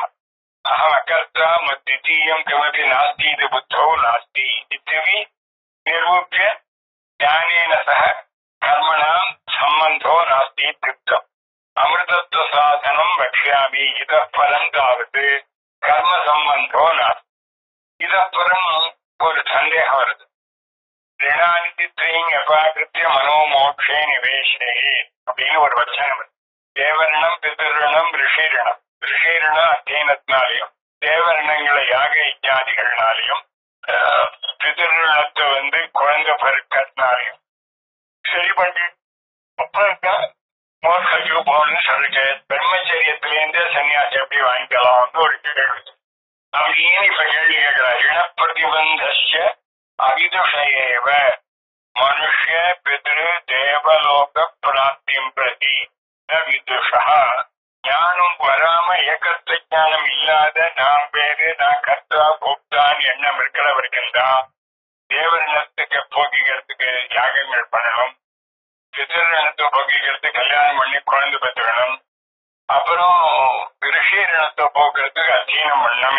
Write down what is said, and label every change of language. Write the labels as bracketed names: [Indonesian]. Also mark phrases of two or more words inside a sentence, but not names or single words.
[Sanskrit] अहम् अकर्ता मद्वितीयं किमपि नास्ति इति बुद्धौ नास्ति इत्यपि निरूप्य ज्ञानेन सह कर्मणां सम्बन्धो नास्ति इत्युक्तम्। अमृतत्वसाधनं वक्ष्यामि। इतः परं तावत् कर्मसम्बन्धो नास्ति। इतः परम् [Tamil] ஒரு சந்தேகம் வருது. [Sanskrit] ऋणानि त्रीणि अपाकृत्य मनोमोक्षे निवेशे [Tamil] அப்படின்னு ஒரு வச்சனம். தேவரணம் பிதரணம் ரிஷிரணம். ரிஷிரணம் அத்தியனத்தினாலையும் தேவரணங்களை யாக யஜ்ஞாதிகள்னாலையும் பிதரணத்தை குழந்தை பெருக்கத்தினாலையும் சரி பண்ணி மோட்சத்துக்கு போகணும்னு சொல்லிட்டு பிரம்மச்சரியத்திலேருந்தே சன்னியாசி எப்படி வாங்கிக்கலாம்னு ஒரு கேள்வி. அப்படின்னு இப்ப கேள்வி கேட்கிறார். [Sanskrit] ऋणप्रतिबन्धस्य अविदुषयेव मनुष्य पितृ देवलोक प्राप्तिं प्रति न विदुषः. [Tamil] ஞானம் வராம ஏகத்துவ ஞானம் இல்லாத நாம் பேரு நான் கர்த்தா போக்தான் எண்ணம் இருக்கிறவர்கள் தான் தேவரணத்துக்கு போகிக்கிறதுக்கு யாகங்கள் பண்ணணும், பிதரணத்தை போகிக்கிறதுக்கு கல்யாணம் பண்ணி குழந்தை பெற்றுக்கணும், அப்புறம் ரிஷிரணத்தை போக்குறதுக்கு அத்தியனம் பண்ணணும்.